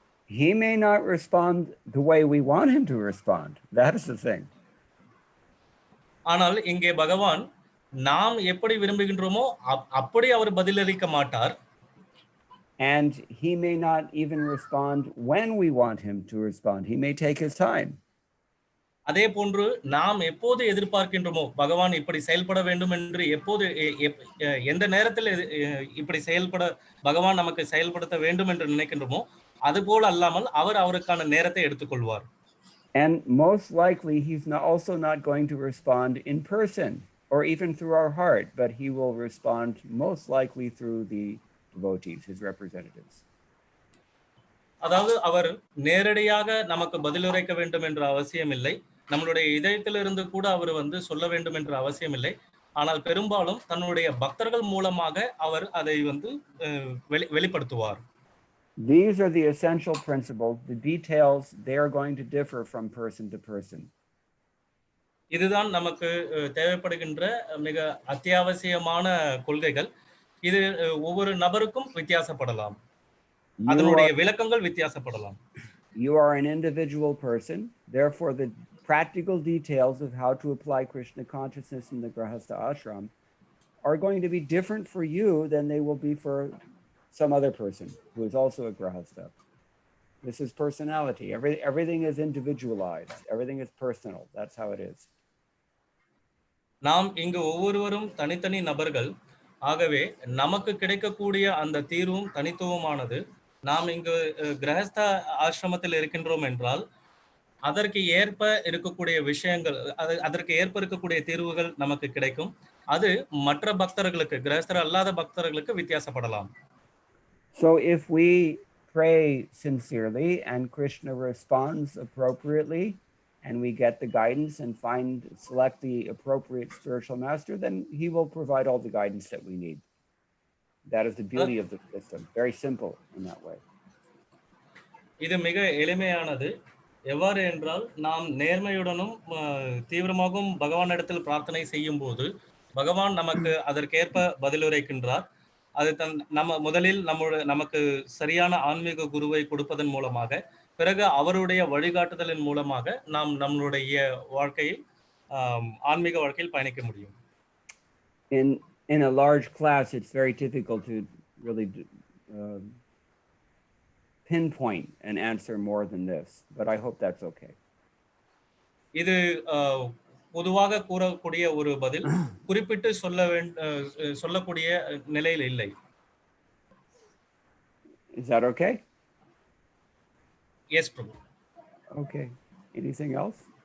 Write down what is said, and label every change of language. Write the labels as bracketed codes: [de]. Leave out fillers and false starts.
[en] He may not respond the way we want him to respond. That is the thing. [ta] ஆனால் இங்கே பகவான் நாம் எப்படி விரும்புகின்றோமோ அப்படி அவர் பதிலளிக்க மாட்டார். [en] And he may not even respond when we want him to respond. He may take his time. [ta] அதே போன்று நாம் எப்போது எதிர்பார்க்கின்றோமோ பகவான் இப்படி செயல்பட வேண்டும் என்று எப்போது எந்த நேரத்தில் இப்படி செயல்பட பகவான் நமக்கு செயல்படுத்த வேண்டும் என்று நினைக்கின்றோமோ அதுபோல் அல்லாமல் அவர் அவருக்கான நேரத்தை எடுத்துக்கொள்வார். [en] And most likely he's also not going to respond in person or even through our heart, but he will respond most likely through the devotees, his representatives. [ta] அதாவது அவர் நேரடியாக நமக்கு பதிலுரைக்க வேண்டும் என்ற அவசியம் இல்லை, நம்மளுடைய இதயத்திலிருந்து கூட அவர் சொல்ல வேண்டும் என்ற அவசியம் இல்லை. ஆனால் பெரும்பாலும் தன்னுடைய பக்தர்கள் மூலமாக அவர் அதை வெளிப்படுத்துவார். [en] These are the essential principles. The details, they are going to differ from person to person. [ta] இதுதான் நமக்கு தேவைப்படுகின்ற மிக அத்தியாவசியமான கொள்கைகள். இது ஒவ்வொரு நபருக்கும் வித்தியாசப்படலாம், அதனுடைய விளக்கங்கள் வித்தியாசப்படலாம். [en] You are an individual person, therefore the practical details of how to apply Krishna consciousness in the Grahastha ashram are going to be different for you than they will be for some other person who is also a Grahastha. This is personality. Everything is individualized. Everything is personal. That's how it is. [ta] நாம் இங்கு ஒவ்வொருவரும் தனித்தனி நபர்கள். ஆகவே நமக்கு கிடைக்கக்கூடிய அந்த தீர்வும் தனித்துவமானது. நாம் இங்கு கிரகஸ்த ஆசிரமத்தில் இருக்கின்றோம் என்றால் அதற்கு ஏற்ப இருக்கக்கூடிய விஷயங்கள், அதற்கு ஏற்ப இருக்கக்கூடிய தீர்வுகள் நமக்கு கிடைக்கும். அது மற்ற பக்தர்களுக்கு, கிரகஸ்தர் அல்லாத பக்தர்களுக்கு வித்தியாசப்படலாம். [en] So if we pray sincerely and Krishna responds appropriately and we get the guidance and select the appropriate spiritual master, then he will provide all the guidance that we need. That is the beauty of the system. Very simple in that way. [ta] இது மிக எளிமையானது. எவ்வாறு என்றால் நாம் நேர்மையுடனும் தீவிரமாகவும் பகவானிடத்தில் பிரார்த்தனை செய்யும் போது பகவான் நமக்கு அதற்கேற்ப பதிலுரைக்கின்றார். அது நம்ம முதலில் நமக்கு சரியான ஆன்மீக குருவை கொடுப்பதன் மூலமாக, பிறகு அவருடைய வழிகாட்டுதலின் மூலமாக நாம் நம்மளுடைய வாழ்க்கையில் ஆன்மீக வாழ்க்கையில் பயணிக்க முடியும். [en] In a large class, it's very difficult to really pinpoint an answer more than this, but I hope that's okay. [ta] இது பொதுவாக கூறக்கூடிய ஒரு பதில், குறிப்பிட்டு சொல்லக்கூடிய நிலையில் இல்லை. [en] Is that okay? Yes, Prabhu. Okay. Anything else?